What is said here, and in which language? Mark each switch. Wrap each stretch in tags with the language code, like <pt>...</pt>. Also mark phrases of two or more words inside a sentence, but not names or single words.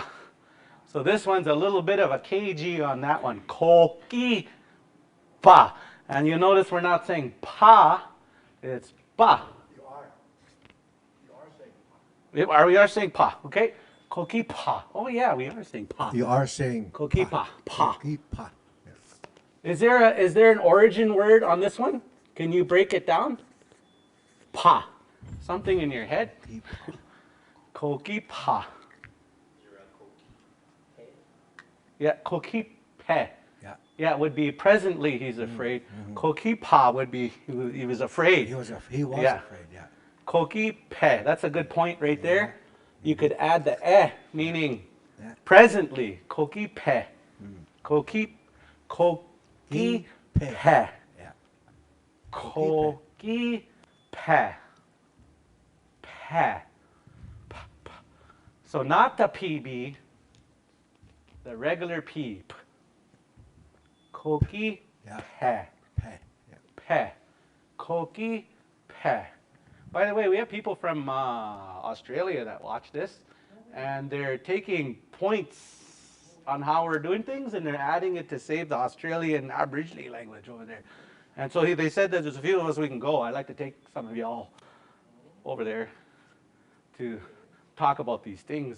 <en>So this one's a little bit of a KG on that one. Kokipa. And you notice we're not saying pa, it's pa. You are saying We are saying pa, okay? Kokipa. Oh yeah, we are saying pa. You are saying Kokipa. Pa. Kokipa. Is there an origin word on this one? Can you break it down? Pa. Something in your head? Kokipa. Yeah, kokipe. Yeah. Yeah, it would be presently he's afraid. Kokipa would be he was afraid. He was Yeah. afraid, yeah. Kokipe. That's a good point right there. You could add the eh, meaning Yeah. presently. Kokipe. Kokipe. Yeah. Kokipe. Pe. So not the PB, the regular P. Koki Yeah. pe. Pe. Yeah. Pe. Koki pe. By the way, we have people from Australia that watch this, and they're taking points on how we're doing things, and they're adding it to save the Australian Aboriginal language over there. And so they said that there's a few of us we can go. I'd like to take some of y'all over there to talk about these things.</en>